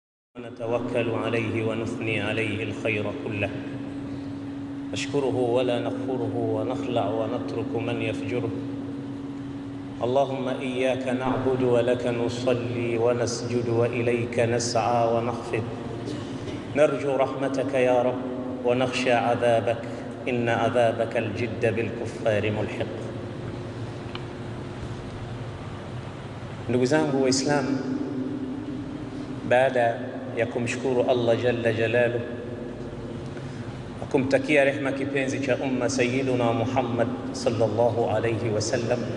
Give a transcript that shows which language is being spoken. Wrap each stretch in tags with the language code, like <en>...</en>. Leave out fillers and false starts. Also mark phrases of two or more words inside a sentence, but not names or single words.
<ar>نتوكل عليه ونثني عليه الخير كله، نشكره ولا نكفره ونخلع ونترك من يفجره. اللهم إياك نعبد ولك نصلي ونسجد وإليك نسعى ونخفض، نرجو رحمتك يا رب ونخشى عذابك، إن عذابك الجد بالكفار ملحق.</ar> <sw>Ndugu zangu Waislamu, baada ya kumshukuru</sw> <ar>الله جل جلاله</ar> <sw>na kumtakia rehma kipenzi cha umma</sw> <ar>سيدنا محمد صلى الله عليه وسلم,</ar>